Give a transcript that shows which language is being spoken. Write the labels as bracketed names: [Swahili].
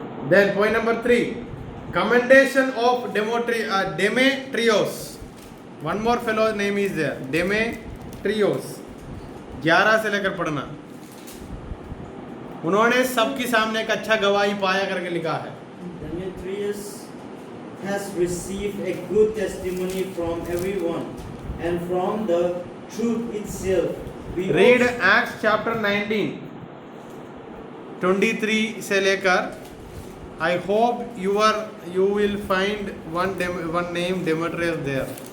[English] Then point number 3, commendation of Demetrius. One more fellow's name is there, Demetrius. [Hindi] 11 से लेकर पढ़ना। उन्होंने सबके सामने एक अच्छा गवाही पाया करके लिखा है। [English] Demetrius has received a good testimony from everyone and from the truth itself. Read Acts chapter 19, 23 [Hindi] से लेकर, [English] I hope you will find one name Demetrius there.